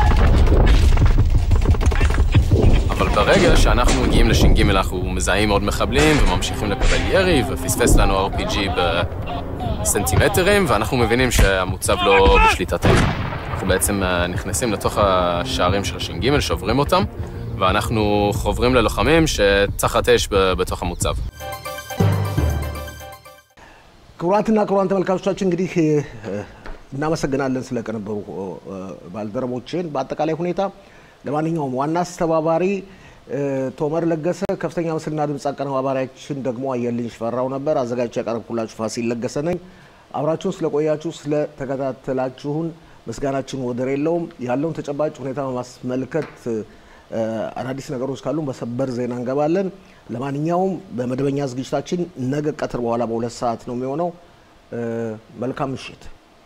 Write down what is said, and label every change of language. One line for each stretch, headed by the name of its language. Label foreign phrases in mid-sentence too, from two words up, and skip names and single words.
Hebrew: אבל ברגע שאנחנו מגיעים לש"ג אנחנו מזהים עוד מחבלים וממשיכים לקבל ירי ופספס לנו RPG בסנטימטרים ואנחנו מבינים שהמוצב לא בשליטתנו. אנחנו בעצם נכנסים לתוך השערים של הש"ג, שוברים אותם ואנחנו חוברים ללוחמים שתחת אש בתוך המוצב.
Amharic: ክቡራትና ክቡራን ተመልካቾቻችን እንግዲህ እናመሰግናለን ስለቀነበሩ ባልደረቦችን በአጠቃላይ ሁኔታ ለማንኛውም ዋና አስተባባሪ ቶመር ለገሰ ከፍተኛ ምስልና ድምጽ አቀናባሪያችን ደግሞ አየልኝ ሽፈራው ነበር። አዘጋጅቼ ያቀርብኩላችሁ ፋሲል ለገሰ ነኝ። አብራችሁን ስለቆያችሁ ስለተከታተላችሁን ምስጋናችን ወደር የለውም። ያለውን ተጨባጭ ሁኔታ ማስመልከት አዳዲስ ነገሮች ካሉ በሰበር ዜና እንገባለን። ለማንኛውም በመደበኛ ዝግጅታችን ነገ ቀትር በኋላ በ2 ሰዓት ነው የሚሆነው። መልካም ምሽት።